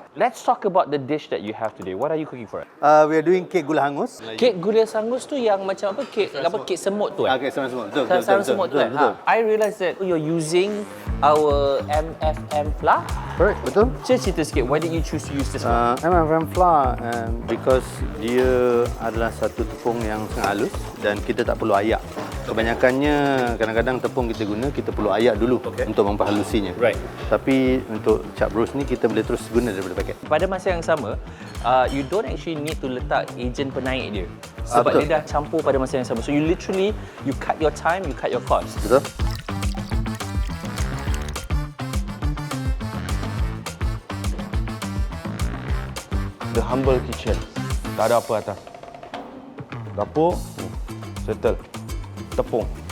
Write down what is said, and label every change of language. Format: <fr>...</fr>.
<en>Let's talk about the dish that you have today. What are you cooking for? We are doing cake gula hangus.</en> <ms>Kek gula sangus tu yang macam apa? Kek semut tu Kek sarang semut. Betul. Sarang semut tu kan?</ms> <en>I realise that you're using our MFM flour. Correct, betul.</en> <ms>Cerita sikit,</ms> <en>why did you choose to use this one?</en> <ms>MFM flour because dia adalah satu tepung yang sangat halus dan kita tak perlu ayak. Kebanyakannya kadang-kadang tepung kita guna, kita perlu ayak dulu untuk memperhalusinya.</ms> <en>Right.</en> <ms>Tapi untuk cap roast ni kita boleh terus guna daripada paket. Pada masa yang sama,</ms> <en>you don't actually need to</en> <ms>letak ejen penaik dia. Sebab betul. dia dah campur pada masa yang sama.</ms> <en>So you literally, you cut your time, you cut your cost.</en> <ms>Betul.</ms> <en>The humble kitchen.</en> <ms>Tak ada apa atas. Dapur, settle. Tepung.</ms>